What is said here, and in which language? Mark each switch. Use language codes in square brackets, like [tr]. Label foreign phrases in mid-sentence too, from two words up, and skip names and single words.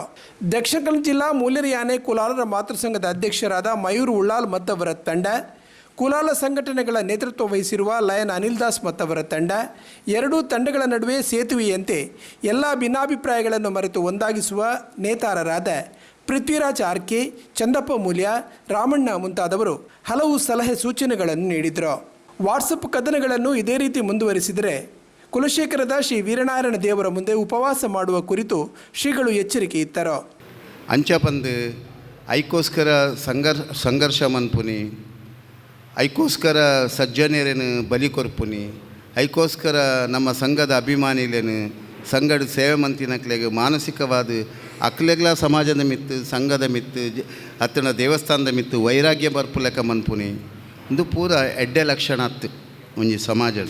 [kn] ದಕ್ಷಿಣ ಕನ್ನಡ ಜಿಲ್ಲಾ ಮೂಲ್ಯರಿಯಾನೆ ಕುಲಾಲರ ಮಾತೃ ಸಂಘದ ಅಧ್ಯಕ್ಷರಾದ ಮಯೂರ್ ಉಳ್ಳಾಲ್ ಮತ್ತವರ ತಂಡ, ಕುಲಾಲ ಸಂಘಟನೆಗಳ ನೇತೃತ್ವ ವಹಿಸಿರುವ ಲಯನ್ ಅನಿಲ್ ದಾಸ್ ಮತ್ತವರ ತಂಡ, ಎರಡೂ ತಂಡಗಳ ನಡುವೆ ಸೇತುವೆಯಂತೆ ಎಲ್ಲ ಭಿನ್ನಾಭಿಪ್ರಾಯಗಳನ್ನು ಮರೆತು ಒಂದಾಗಿಸುವ ನೇತಾರರಾದ ಪೃಥ್ವಿರಾಜ್ ಆರ್ಕೆ, ಚಂದಪ್ಪ ಮೂಲ್ಯ, ರಾಮಣ್ಣ ಮುಂತಾದವರು ಹಲವು ಸಲಹೆ ಸೂಚನೆಗಳನ್ನು ನೀಡಿದರು. ವಾಟ್ಸಪ್ ಕದನಗಳನ್ನು ಇದೇ ರೀತಿ ಮುಂದುವರಿಸಿದರೆ ಕುಲಶೇಖರದ ಶ್ರೀ ವೀರನಾರಾಯಣ ದೇವರ ಮುಂದೆ ಉಪವಾಸ ಮಾಡುವ ಕುರಿತು ಶ್ರೀಗಳು ಎಚ್ಚರಿಕೆ ಇತ್ತರು. [tcy] ಅಂಚಪಂದು ಐಕೋಸ್ಕರ ಸಂಘರ್ಷ ಮನ್ಪುನಿ, ಐಕೋಸ್ಕರ ಸಜ್ಜನೇರೇನು ಬಲಿ ಕೊರ್ಪುನಿ, ಐಕೋಸ್ಕರ ನಮ್ಮ ಸಂಘದ ಅಭಿಮಾನಿಲೇನು ಸಂಘದ ಸೇವೆ ಮಂತಿನಕ್ಲೆಗೆ ಮಾನಸಿಕವಾದ ಅಕ್ಲೆಗ್ಲ ಸಮಾಜದ ಮಿತ್ತು, ಸಂಘದ ಮಿತ್ತು, ಅತ್ತನ ದೇವಸ್ಥಾನದ ಮಿತ್ತು ವೈರಾಗ್ಯ ಬರ್ಪುಲೆಕ್ಕ ಮನ್ಪುನಿ ಇಂದು ಪೂರ ಎಡ್ಡೆ ಲಕ್ಷಣ ಅತ್ತು ಒಂಜಿ ಸಮಾಜದ.